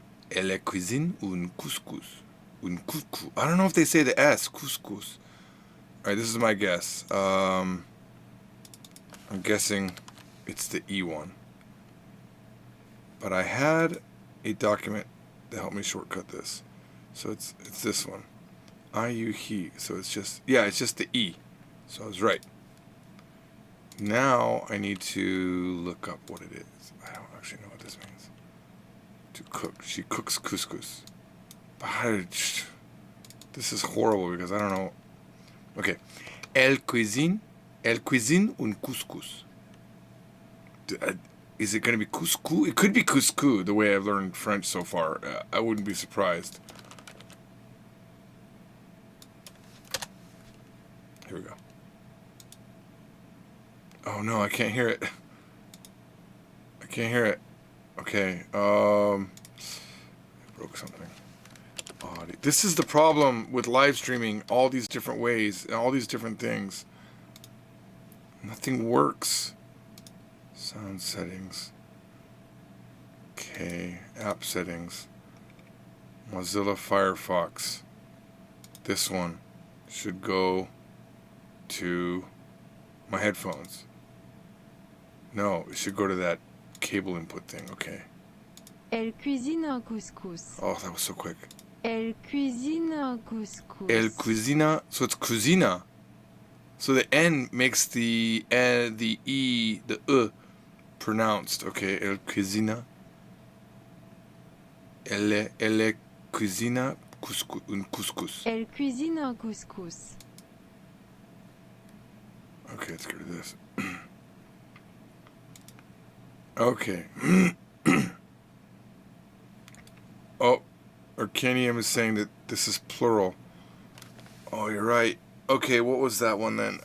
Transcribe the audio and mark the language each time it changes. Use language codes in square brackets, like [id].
[fr] Elle cuisine un couscous. Un couscous. [en] I don't know if they say the S. Couscous. Alright, this is my guess. I'm guessing it's the E one. But I had a document that helped me shortcut this. So it's this one. I-U-He. So it's just the E. So I was right. Now I need to look up what it is. I don't actually know what this means. To cook. She cooks couscous. But this is horrible because I don't know. Okay. [fr] Elle cuisine un couscous. [en] Is it going to be couscous? It could be couscous, the way I've learned French so far. I wouldn't be surprised. Here we go. Oh no, I can't hear it. I can't hear it. Okay. I broke something. This is the problem with live streaming all these different ways and all these different things. Nothing works. Sound settings. Okay, app settings. Mozilla Firefox. This one should go to my headphones. No, it should go to that cable input thing. Okay. [fr] Elle cuisine un couscous. [en] Oh, that was so quick. [fr] Elle cuisine un couscous. [en] El cuisina, so it's cuisina. So the N makes the E, the pronounced. Okay, el cuisina. [fr] Elle cuisina un couscous. Elle cuisine un couscous. [en] Okay, let's get rid of this. Okay. Oh, Arcanium is saying that this is plural. Oh, you're right. Okay, what was that one then?